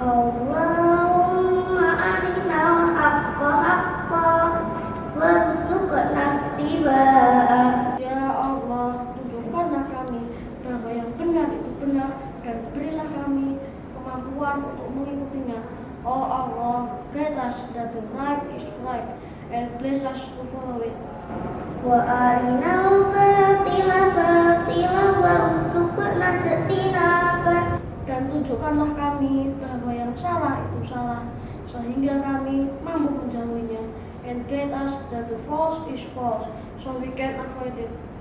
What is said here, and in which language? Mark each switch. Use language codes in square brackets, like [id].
[ar] Allahumma arinal haqqa haqqa warzuqna ittiba'ah. [id] Ya Allah, tunjukkanlah kami bahwa yang benar itu benar dan berilah kami kemampuan untuk mengikutinya. [en] Oh Allah, guide us that the right is right and bless us to follow it. [ar] Wa arinal batila batila warzuqna ijtinaba. [id] Dan tunjukkanlah kami bahwa yang salah itu salah sehingga kami mampu menjauhinya. [en] And guide us that the false is false so we can avoid it.